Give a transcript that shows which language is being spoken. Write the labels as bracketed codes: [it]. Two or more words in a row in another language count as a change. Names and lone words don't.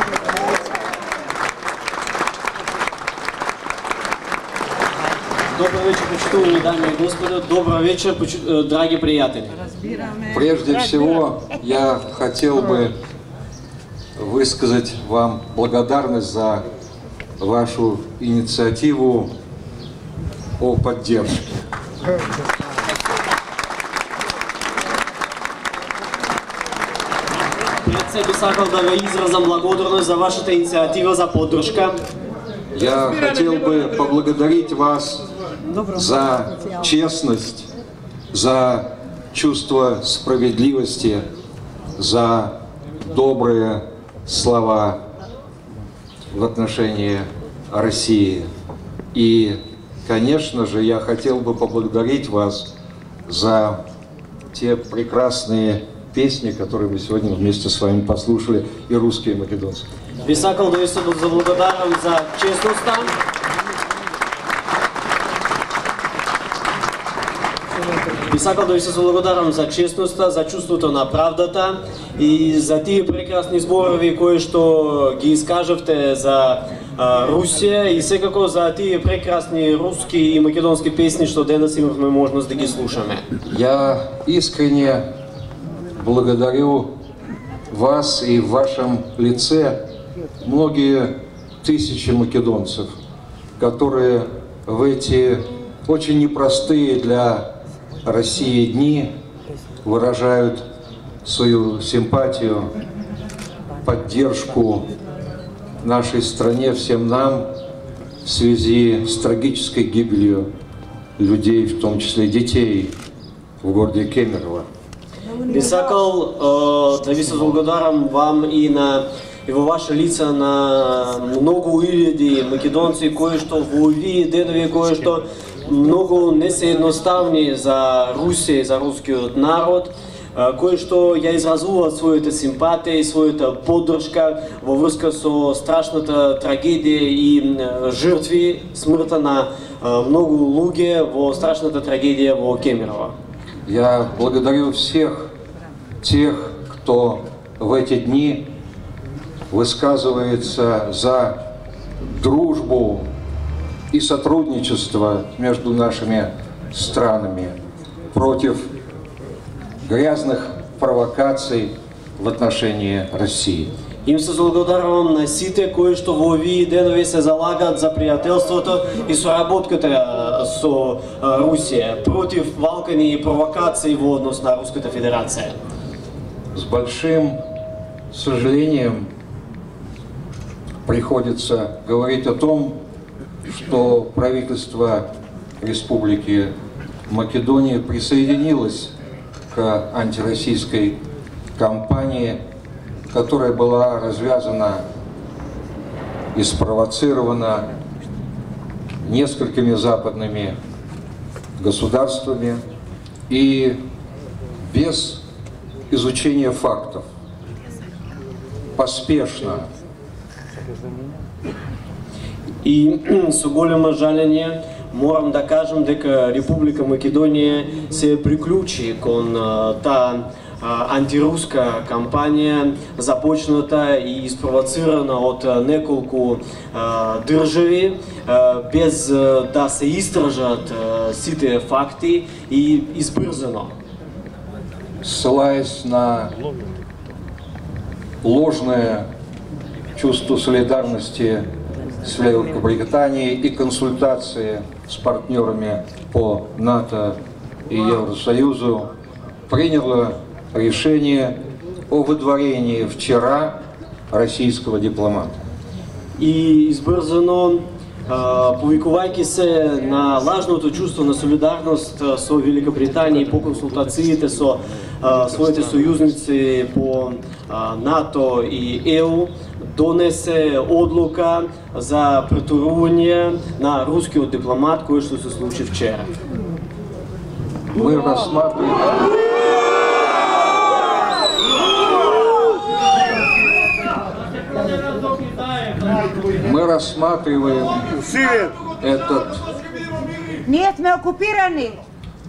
[ru] Добрый вечер, почитаемые дамы и господа. Добрый вечер, дорогие приятели. Прежде всего, я хотел бы высказать вам благодарность за вашу инициативу о поддержке. [mk] Пред себе сакал да ви изразам благодарност за вашата инициатива за поддршка. [ru] Я хотел бы поблагодарить вас за честность, за чувство справедливости, за добрые слова в отношении России. И, конечно же, я хотел бы поблагодарить вас за те прекрасные песни, которые мы сегодня вместе с вами послушали, и русские, и македонские. [mk] Би сакал да ви се заблагодарам за честността. Би сакал да ви се заблагодарам за честността, за чувството на правдата и за тие прекрасни зборови кои што ги искажавте за Русија и секако за тие прекрасни руски и македонски песни што денес имавме можност да ги слушаме. [ru] Я искренне благодарю вас и в вашем лице многие тысячи македонцев, которые в эти очень непростые для России дни выражают свою симпатию, поддержку нашей стране, всем нам в связи с трагической гибелью людей, в том числе детей, в городе Кемерово. [mk] Би сакал да ви се благодарам вам и во ваше лица на многу илјади македонци кои што во овие денови кои што многу не се едноставни за Русија и за рускиот народ, кои што ја изразуваат својата симпатија и својата поддршка во врска со страшната трагедија и жртви, смртта на многу луѓе во страшната трагедија во Кемерово. [ru] Я благодарю всех тех, кто в эти дни высказывается за дружбу и сотрудничество между нашими странами против грязных провокаций в отношении России. [mk] Им се благодарам на сите кои што во овие денови се залагаат за пријателството и соработката со Русија против валкани и провокации во однос на Руската Федерација. [ru] С большим сожалением приходится говорить о том, что правительство Республики Македония присоединилось к антироссийской кампании, которая была развязана и спровоцирована несколькими западными государствами и без изучения фактов, поспешно. [mk] И со големо жалење морам да кажам дека Република Македонија се приклучи кон таа антируска кампања започната и испровоцирана од неколку држави без да се истражат сите факти и избрзано. [ru] Ссылаясь на ложное чувство солидарности с Великобританией и консультации с партнерами по НАТО и Евросоюзу, приняло решение о выдворении вчера российского дипломата. [mk] И избрзано, повикувајќи се на лажното чувство на солидарност со Великобританија и по консултациите со своите сојузници по НАТО и ЕУ, донесе одлука за претурување на рускиот дипломат кој што се случи вчера. [ru] Мы рассматриваем этот [mk] Ние сме окупирани.